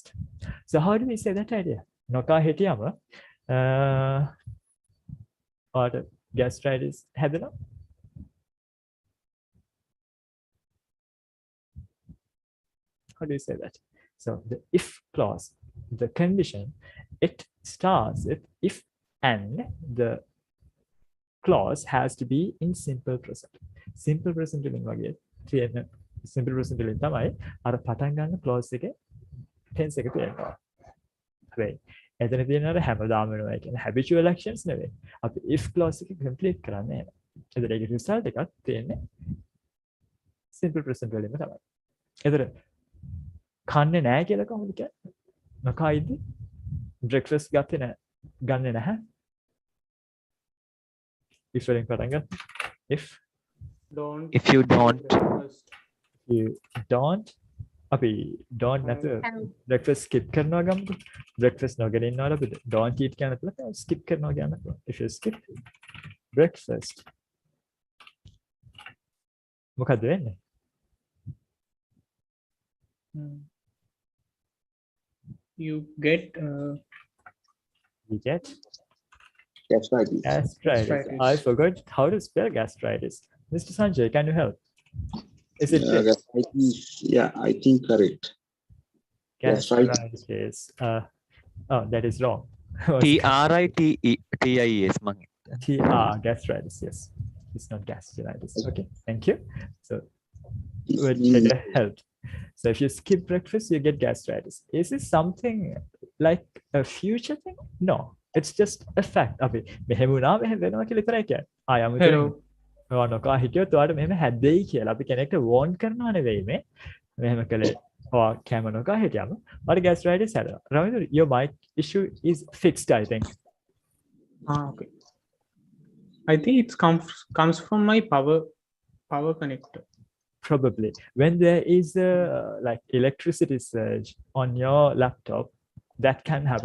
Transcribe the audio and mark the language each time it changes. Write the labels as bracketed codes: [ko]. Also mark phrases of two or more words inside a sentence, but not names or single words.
[en] So how do we say that idea? [si] නොකා හිටියම [en] or gastritis [si] හැදෙනවා. [en] How do you say that? So the if clause, the condition, it starts with if and the clause has to be in simple present. Simple present [si] වලින් වගේ තියෙන [en] simple present [si] වලින් තමයි අර පටන් ගන්න clause එකේ tense එක තියෙනවා. හැබැයි එතන තියෙන අර හැමදාම වෙනවා කියන්නේ [en] habitual actions [si] නෙවෙයි. අපි [en] if clause [si] එක complete කරන්නේ නැහැ. එතන ඒකේ result එකක් තියෙන්නේ simple present වලින්ම තමයි. එතන කන්නේ නැහැ කියලා කොහොමද කියන්නේ? නොකයිද? breakfast ගන්නේ නැහැ. if වලින් පටන් ගන්න. [en] if if you don't you don't [si] අපි don't නැතුව [en] breakfast skip [si] කරනවා ගමුකෝ. breakfast නොගෙන ඉන්නවල අපි [en] don't eat [si] කියන එක skip කරනවා කියනවා. [en] if you skip breakfast [si] මොකද වෙන්නේ? [en] You get You get Gastritis. gastritis. I forgot how to spell gastritis. Mr. Sanjay, can you help? Is it Gastritis, yeah, I think correct. gastritis? Oh, that is wrong. TRITIS මං Gastritis. Yes, it's not gastritis. Okay, thank you. So, It's what the- can I help? So, if you skip breakfast, you get gastritis. Is this something like a future thing? No, it's just a fact. [si] අපි මෙහෙම වුණා මෙහෙම වෙනවා කියලා විතරයි කියන්නේ. [en] hello. [si] නොකා හිටියොත් ඔයාලට මෙහෙම හැදෙයි කියලා අපි කෙනෙක්ට warn කරනවා නෙවෙයි මේ. මෙහෙම කළේ ඔයා කැම නොකා හිටියම ඔයාලට gastritis හැදෙනවා. [en] Ravindu, your mic issue is fixed, I think. Okay. I think it comes from my power connector. Probably. When there is a like electricity surge on your laptop, that can happen.